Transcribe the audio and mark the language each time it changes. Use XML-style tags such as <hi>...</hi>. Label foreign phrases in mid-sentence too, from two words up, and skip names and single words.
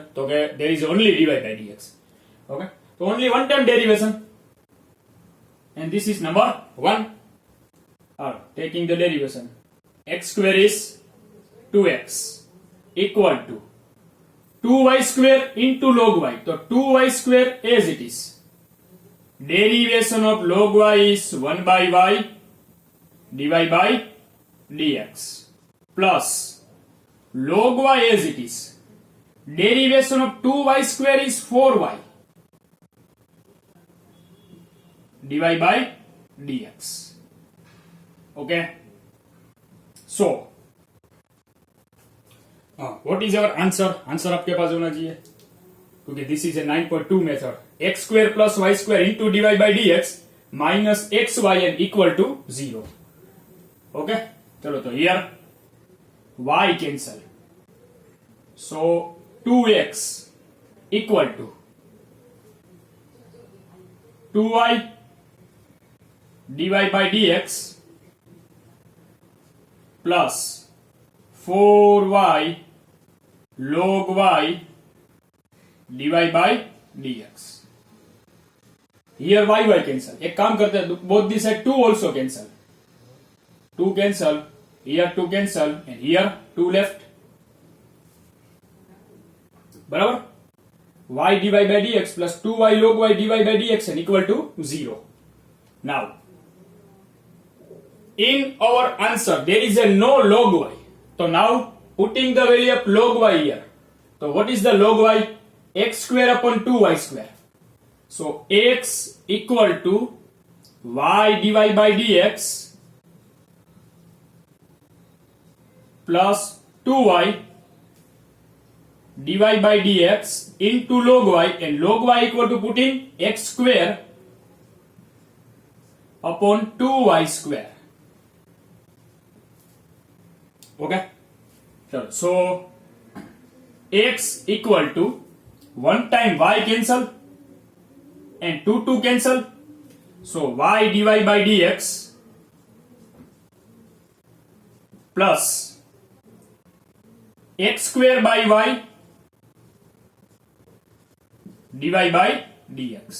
<en>So okay, there is only dy by dx. Okay, so only one time derivation, and this is number 1. Taking the derivation, x square is 2x equal to 2y square into log y. So 2y square as it is. Derivation of log y is 1 by y dy by dx plus log y as it is. Derivation of 2y square is 4y dy by dx. Okay. So what is our answer?</en> <hi>Answer आपके पास होना चाहिए, क्योंकि</hi> <en>this is a 9.2 method. X square plus y square into dy by dx minus xy and equal to 0. Okay,</en> <hi>चलो तो</hi> <en>here y cancel, so 2x equal to 2y dy by dx plus 4y log y dy by dx. Here y cancel.</en> <hi>एक काम करते हैं,</hi> <en>both this side 2 also cancel. 2 cancel, here 2 cancel, and here 2 left.</en> <hi>बराबर?</hi> <en>Y dy by dx plus 2y log y dy by dx and equal to 0. Now, in our answer there is a no log y. So now putting the value of log y here. So what is the log y? X square upon 2y square. So x equal to y dy by dx plus 2y dy by dx into log y, and log y equal to putting x square upon 2y square. Okay, so x equal to 1 time y cancel and 2 cancel, so y dy by dx plus x square by y dy by dx.</en>